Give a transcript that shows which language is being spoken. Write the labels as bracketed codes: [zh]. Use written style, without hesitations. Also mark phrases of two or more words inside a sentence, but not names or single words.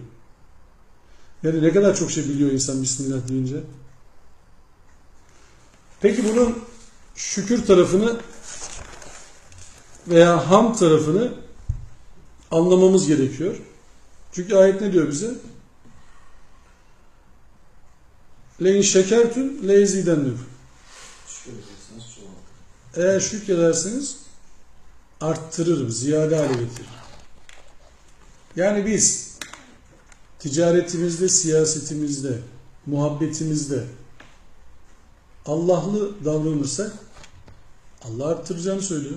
[tr] Yani ne kadar çok şey biliyor insan Bismillah deyince. Peki bunun şükür tarafını veya hamd tarafını anlamamız gerekiyor. Çünkü ayet ne diyor bize? [ar] لَاِنْ شَكَرْتُمْ لَيْزِيدَنَّكُمْ [tr] Şükür ederseniz çoğalır. Eğer şükrederseniz arttırırım, ziyade hale getiririm. Yani biz ticaretimizde, siyasetimizde, muhabbetimizde Allah'lı davranırsak Allah arttıracağını söylüyor.